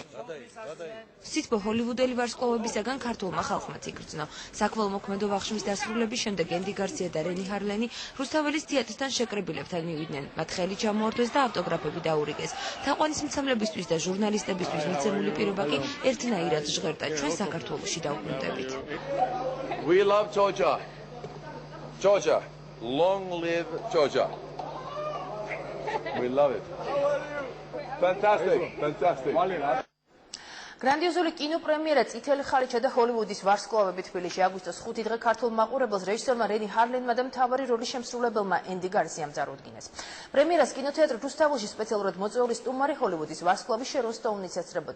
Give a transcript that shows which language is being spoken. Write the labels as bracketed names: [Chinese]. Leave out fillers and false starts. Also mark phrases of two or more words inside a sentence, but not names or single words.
[Georgian] სიტყვა ჰოლივუდელი ვარსკვლავებისაგან ქართულმა ხალხმაც იგრძნო. საქველმოქმედო ვახშმის დასრულების შემდეგ ენდი გარსია და რენი ჰარლენი რუსთაველის თეატრთან შეკრებილებთან მივიდნენ. მათ ხელი ჩამოართვეს და ავტოგრაფები დაურიგეს. თაყვანისმცემლებისთვის და ჟურნალისტებისთვის მიცემული პირობა კი ერთნაირად ჟღერდა. ჩვენ საქართველოში დავბრუნდებით. [English] We love Georgia. Georgia. Long live Georgia. We love it. Fantastic. Fantastic. [Georgian] გრანდიოზული კინოპრემიერა წითელი ხალიჩა და ჰოლივუდის ვარსკვლავები თბილისში აგვისტოს 5 დღე ქართულ მაყურებელს რეჟისორმა რენი ჰარლენმა და მთავარი როლის შემსრულებელმა ენდი გარსიამ წარუდგინეს. პრემიერას კინოთეატრ რუსთაველში სპეციალურად მოწვეული სტუმარი ჰოლივუდის ვარსკვლავი შერონ სტოუნიც ესწრებოდა.